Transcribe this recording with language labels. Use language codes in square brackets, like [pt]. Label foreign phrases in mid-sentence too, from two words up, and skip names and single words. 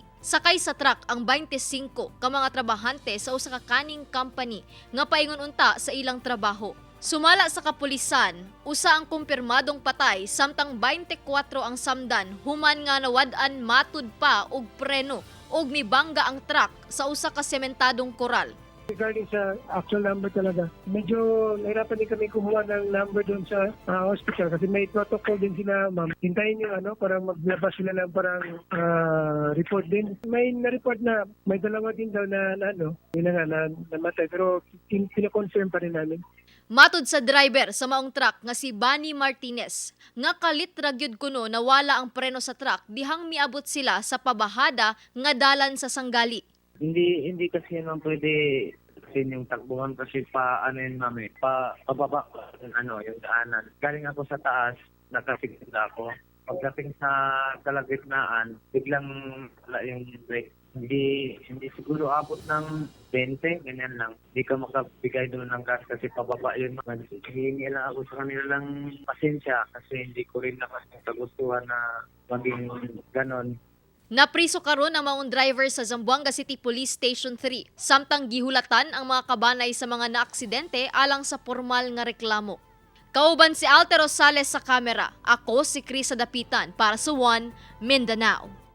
[ceb] Sakay sa truck ang 25 ka mga trabahante sa usa ka canning company nga paingon unta sa ilang trabaho. Sumala sa kapulisan, usa ang kumpirmadong patay samtang 24 ang samdan human nga nawad-an matud pa og preno ug mibangga ang truck sa usa ka sementadong koral. [tl] Regarding sa [en] actual number [tl] talaga, medyo nahirapan din kami kumuha ng number doon sa hospital kasi may protocol din sila, ma'am. Hintayin yung parang maglabas sila ng parang report din. May na-report na may dalawa din daw na yun na namatay pero pinakonfirm pa rin namin. [ceb] Matud sa driver sa maong truck nga si Bani Martinez, nga kalit ra gyud kuno nawala ang preno sa truck dihang miabot sila sa pabahada nga dalan sa Sanggali. [tl] Hindi kasi naman pwede kasi yung takbuhan kasi pababa yung daanan. Galing ako sa taas, nakasigil ako. Pagdating sa kalagitnaan, biglang wala yung brake. Hindi siguro abot ng 20, ganyan lang. Hindi ka makabigay doon ng gas kasi pababa yun. Hihingi lang ako sa kanila lang pasensya kasi hindi ko rin naman kagustuhan na maging ganon. [ceb] Napriso karon ang maong driver sa Zamboanga City Police Station 3, samtang gihulatan ang mga kabanay sa mga naaksidente alang sa formal nga reklamo. Kauban si Alter Rosales sa kamera, ako si Chris Sadapitan para sa One Mindanao.